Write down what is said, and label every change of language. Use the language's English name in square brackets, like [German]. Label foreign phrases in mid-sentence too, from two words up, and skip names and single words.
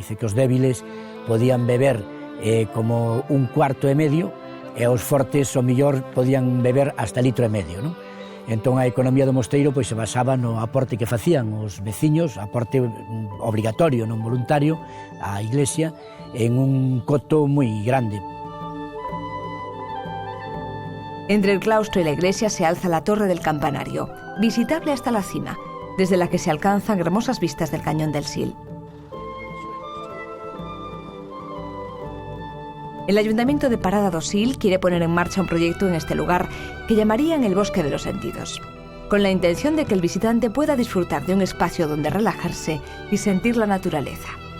[Galician] Dice que os débiles podían beber como 1,5 cuarto, e os fortes, o mellor, podían beber hasta 1,5 litro, non? Entón, a economía do mosteiro pois se basaba no aporte que facían os veciños, aporte obligatorio, non voluntario, á iglesia, en un coto moi grande. [Spanish] Entre el claustro y la iglesia se alza la torre del campanario, visitable hasta la cima, desde la que se alcanzan hermosas vistas del cañón del Sil. El Ayuntamiento de Parada do Sil quiere poner en marcha un proyecto en este lugar que llamarían el Bosque de los Sentidos, con la intención de que el visitante pueda disfrutar de un espacio donde relajarse y sentir la naturaleza.